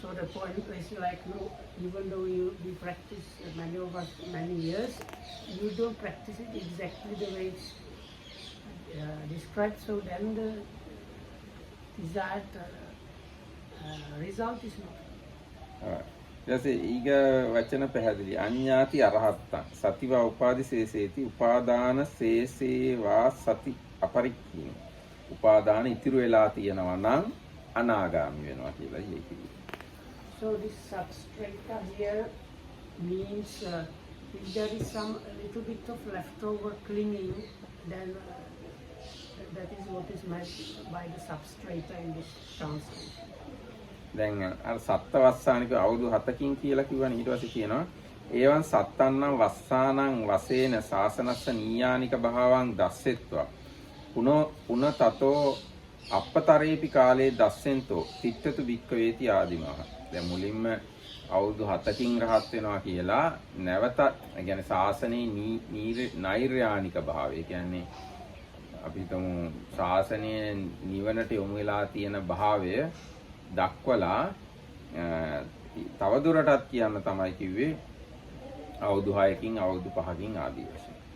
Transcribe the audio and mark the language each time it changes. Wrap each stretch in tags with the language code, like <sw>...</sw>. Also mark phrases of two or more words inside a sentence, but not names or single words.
<en>So the point is like, no, even though we practice many of us many years, you don't practice it exactly the way it's described. So then the desired result is not.</en> <si>ඊට ඊග වචන පැහැදිලි</si> <pi>අඤ්ඤාති අරහත්තං සතිවා උපාදි සේසේති උපාදාන සේසේවා සති අපරික්ඛින</pi> <si>උපාදාන ඉතිරි වෙලා තියෙනවා නම් අනාගාමී වෙනවා කියලා කියයි.</si> <en>So this substrata here means if there is some a little bit of leftover clinging, then that is what is meant by the substrata in this translation.</en> <si>දැන් අර සත්ත වස්සානික අවුරුදු 7කින් කියලා කිව්වනේ ඊට පස්සේ කියනවා</si> <pi>ඒවන් සත්තන්නම් වස්සානං වසේන සාසනස්ස නීයානික භාවං දස්සෙත්වා පුන තතෝ අපතරේපි කාලේ දස්සෙන්තෝ තිට්ඨතු වික්කවේති ආදිමහ.</pi> <si>දැන් මුලින්ම අවුරුදු 7කින් රහත් වෙනවා කියලා නැවත يعني ශාසනයේ නෛර්යානික භාවය කියන්නේ අපි හිතමු ශාසනයේ නිවනට යොමු වෙලා තියෙන භාවය දක්වලා තවදුරටත් කියන්න තමයි කිව්වේ අවුරුදු 6කින් අවුරුදු 5කින් ආදී වශයෙන්.</si>